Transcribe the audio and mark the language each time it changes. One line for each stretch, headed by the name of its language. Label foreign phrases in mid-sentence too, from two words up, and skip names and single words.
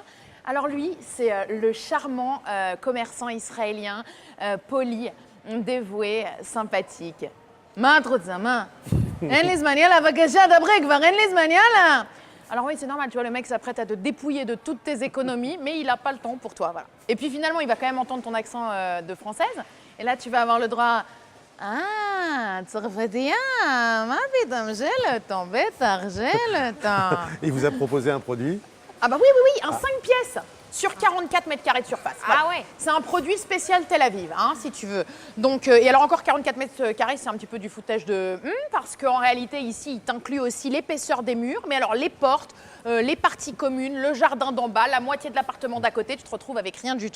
French: Alors lui, c'est le charmant commerçant israélien, poli, dévoué, sympathique.
Hebrew: מה תרצה,
French: alors oui, c'est normal, tu vois, le mec s'apprête à te dépouiller de toutes tes économies, mais il n'a pas le temps pour toi, voilà. Et puis finalement, il va quand même entendre ton accent de française, et là, tu vas avoir le droit...
Hebrew: Ah, צרפתייה, מה פתאום,
French: j'ai le temps, bêtard, j'ai le temps. Il vous a proposé un produit? Ah bah oui, un 5 pièces sur 44 mètres carrés de surface. Ah ouais. C'est un produit spécial Tel Aviv, si tu veux. Donc, et alors encore 44 mètres carrés, c'est un petit peu du foutage de... parce qu'en réalité, ici, il t'inclut aussi l'épaisseur des murs, mais alors les portes, les parties communes, le jardin d'en bas, la moitié de l'appartement d'à côté, tu te retrouves avec rien du tout.